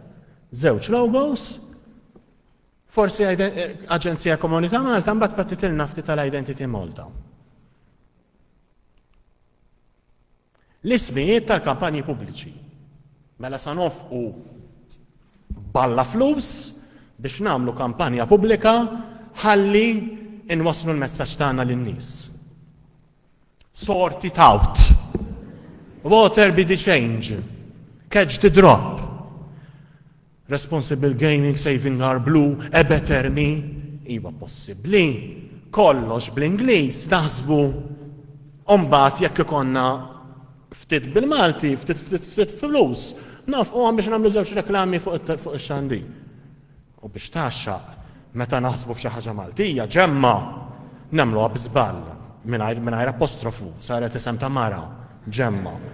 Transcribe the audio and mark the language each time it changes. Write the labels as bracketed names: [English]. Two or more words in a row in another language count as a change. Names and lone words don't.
[Maltese] Żewġ logos, forsi Aġenzija Komunità Malta mbagħad pattitilna ftit tal-Identity Malta. L-ismijiet tal-kampanji pubbliċi. Mela sa nofqu balla flus biex nagħmlu kampanja pubblika ħalli inwasslu l-messaġġ tagħna lin-nies. [English] Sort it out. Water be the change. Catch the drop. Responsible gaining, saving our blue, a better me. [Maltese] Iva possibbli. Kollox bl-Ingliż taħsbu mbagħad jekk ikonna ftit bil-Malti, ftit flus. Nafqu biex nagħmlu żewġ reklami fuq ix-xandi. U biex taxxaq meta naħsbu f'xi ħaġa Maltija ġemma nagħmluha b'żball mingħajr apostrofu, saret isem ta' mara, ġemma.